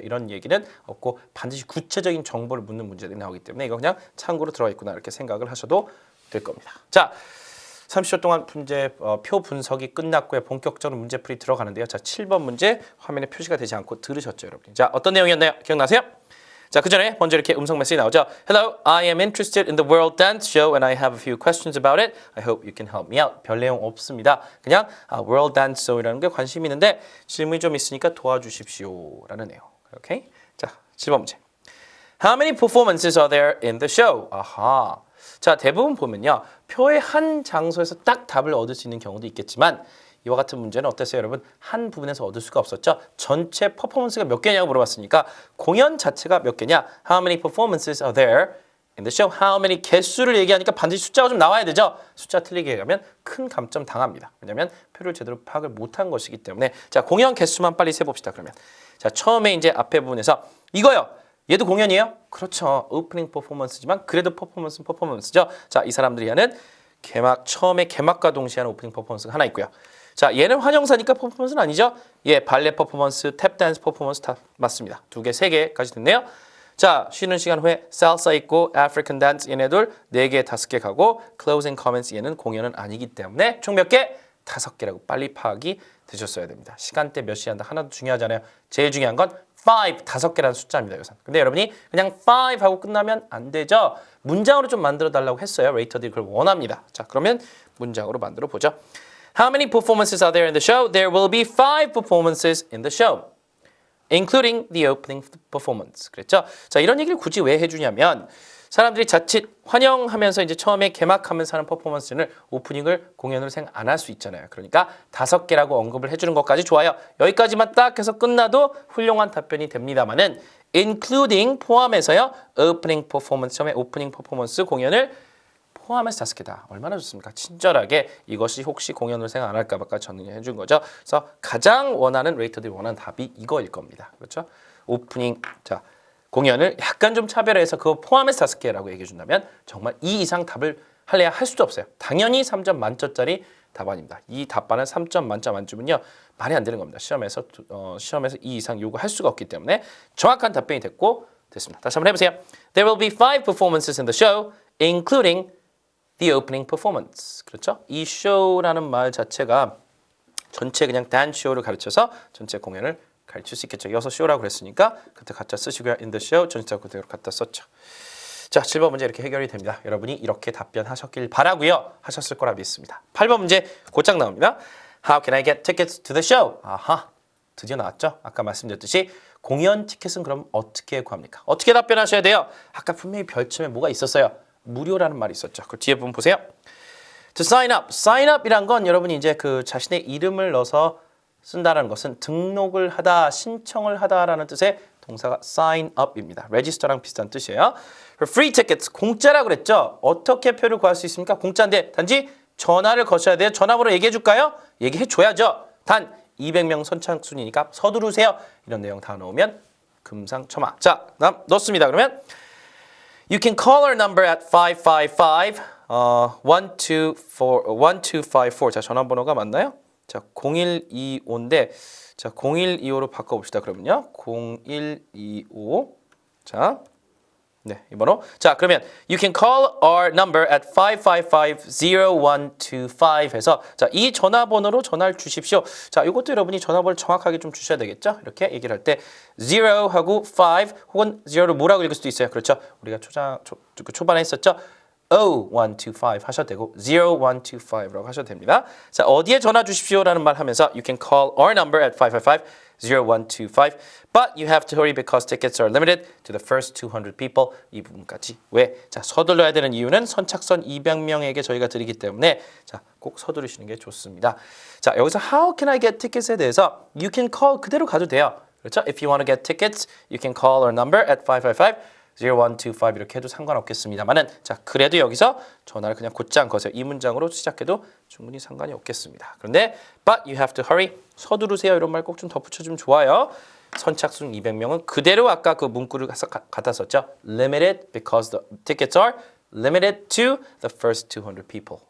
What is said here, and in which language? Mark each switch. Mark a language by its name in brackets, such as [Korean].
[Korean] 이런 얘기는 없고 반드시 구체적인 정보를 묻는 문제들이 나오기 때문에 이거 그냥 참고로 들어가 있구나 이렇게 생각을 하셔도 될 겁니다. 자, 30초 동안 문제 표 분석이 끝났고요. 본격적으로 문제풀이 들어가는데요. 자, 7번 문제 화면에 표시가 되지 않고 들으셨죠, 여러분? 자, 어떤 내용이었나요? 기억나세요? 자, 그 전에 먼저 이렇게 음성 메시지 나오죠. [English] Hello, I am interested in the World Dance Show and I have a few questions about it. I hope you can help me out. [Korean] 별 내용 없습니다. 그냥 World Dance Show이라는 게 관심이 있는데 질문이 좀 있으니까 도와주십시오라는 내용. 오케이? 자, 7번 문제. [English] How many performances are there in the show? [Korean] 아하. 자, 대부분 보면요. 표의 한 장소에서 딱 답을 얻을 수 있는 경우도 있겠지만 이와 같은 문제는 어땠어요, 여러분? 한 부분에서 얻을 수가 없었죠. 전체 퍼포먼스가 몇 개냐고 물어봤으니까 공연 자체가 몇 개냐? [English] How many performances are there in the show? How many [Korean] 개수를 얘기하니까 반드시 숫자가 좀 나와야 되죠. 숫자 틀리게 얘기하면 큰 감점 당합니다. 왜냐하면 표를 제대로 파악을 못한 것이기 때문에 자, 공연 개수만 빨리 세봅시다. 그러면 자, 처음에 이제 앞에 부분에서 이거요. 얘도 공연이에요? 그렇죠. 오프닝 퍼포먼스지만 그래도 퍼포먼스는 퍼포먼스죠. 자, 이 사람들이 하는 처음에 개막과 동시에 하는 오프닝 퍼포먼스가 하나 있고요. 자, 얘는 환영사니까 퍼포먼스는 아니죠. 예, 발레 퍼포먼스, 탭 댄스 퍼포먼스 다 맞습니다. 2개, 3개까지 됐네요. 자, 쉬는 시간 후에 살사 있고 아프리칸 댄스 얘네들 4개, 5개 가고 클로징 커먼스 얘는 공연은 아니기 때문에 총 몇 개? 5개라고 빨리 파악이 되셨어야 됩니다. 시간대 몇 시에 한다 하나도 중요하잖아요. 제일 중요한 건 5개라는 숫자입니다. 여기서. 근데 여러분이 그냥 5 하고 끝나면 안 되죠. 문장으로 좀 만들어 달라고 했어요. 레이터들이 그걸 원합니다. 자, 그러면 문장으로 만들어 보죠. [English] How many performances are there in the show? There will be 5 performances in the show, including the opening performance. [Korean] 그랬죠? 자, 이런 얘기를 굳이 왜 해주냐면 사람들이 자칫 환영하면서 이제 처음에 개막하면서 하는 퍼포먼스는 오프닝을 공연으로 생각 안 할 수 있잖아요. 그러니까 5개라고 언급을 해주는 것까지 좋아요. 여기까지만 딱 해서 끝나도 훌륭한 답변이 됩니다만은 including 포함해서요. opening performance 처음에 오프닝 퍼포먼스 공연을 포함해서 5개다. 얼마나 좋습니까? 친절하게 이것이 혹시 공연을 생각 안 할까 봐까 정리해 준 거죠. 그래서 가장 원하는 레이터들이 원하는 답이 이거일 겁니다. 그렇죠? 오프닝 자 공연을 약간 좀 차별해서 그거 포함해서 5개라고 얘기해 준다면 정말 이 이상 답을 할래야 할 수도 없어요. 당연히 3점 만점짜리 답안입니다. 이 답안은 3점 만점 안 주면요. 말이 안 되는 겁니다. 시험에서 이 이상 요구할 수가 없기 때문에 정확한 답변이 됐습니다. 다시 한번 해보세요. [English] There will be 5 performances in the show, including the opening performance. [Korean] 그렇죠? 이 show라는 말 자체가 전체 그냥 dance show를 가르쳐서 전체 공연을 가르칠 수 있겠죠. 이어서 show라고 그랬으니까 그때 갖다 쓰시고요. [English] in the show [Korean] 전치사 그대로 갖다 썼죠. 자, 7번 문제 이렇게 해결이 됩니다. 여러분이 이렇게 답변하셨길 바라고요. 하셨을 거라 믿습니다. 8번 문제 곧장 나옵니다. [English] How can I get tickets to the show? [Korean] 아하, 드디어 나왔죠. 아까 말씀드렸듯이 공연 티켓은 그럼 어떻게 구합니까? 어떻게 답변하셔야 돼요? 아까 분명히 별점에 뭐가 있었어요? 무료라는 말이 있었죠. 그 뒤에 부분 보세요. [English] To sign up. [Korean] sign up이란 건 여러분이 이제 그 자신의 이름을 넣어서 쓴다는 것은 등록을 하다, 신청을 하다라는 뜻의 동사가 sign up입니다. register랑 비슷한 뜻이에요. [English] For free tickets, [Korean] 공짜라고 그랬죠? 어떻게 표를 구할 수 있습니까? 공짜인데 단지 전화를 거셔야 돼요. 전화번호 얘기해 줄까요? 얘기해 줘야죠. 단 200명 선착순이니까 서두르세요. 이런 내용 다 넣으면 금상첨화. 자, 다음 넣습니다. 그러면 [English] You can call our number at 555-1254. [Korean] 자, 전화번호가 맞나요? 자, 0125인데 자, 0125로 바꿔봅시다. 그러면요. 0125. 자, 네, 이 번호. 자, 그러면 [English] you can call our number at 555-0125 [Korean] 해서 자, 이 전화번호로 전화를 주십시오. 자, 이것도 여러분이 전화번호를 정확하게 좀 주셔야 되겠죠? 이렇게 얘기를 할 때 0하고 5 혹은 0를 뭐라고 읽을 수도 있어요. 그렇죠? 우리가 초반에 했었죠? 0125 하셔도 되고 0125라고 하셔도 됩니다. 자, 어디에 전화 주십시오라는 말 하면서 [English] you can call our number at 555-0125 but you have to hurry because tickets are limited to the first 200 people. [Korean] 이 부분까지. 왜? 자, 서둘러야 되는 이유는 선착선 200명에게 저희가 드리기 때문에 자, 꼭 서두르시는 게 좋습니다. 자, 여기서 [English] how can I get tickets [Korean] 에 대해서 [English] you can call [Korean] 그대로 가도 돼요. 그렇죠? [English] If you want to get tickets, you can call our number at 555-0125 [Korean] 이렇게 해도 상관없겠습니다만은 자, 그래도 여기서 전화를 그냥 곧장 거세요. 이 문장으로 시작해도 충분히 상관이 없겠습니다. 그런데 [English] but you have to hurry [Korean] 서두르세요 이런 말 꼭 좀 덧붙여주면 좋아요. 선착순 200명은 그대로 아까 그 문구를 갖다 썼죠. [English] Limited because the tickets are limited to the first 200 people.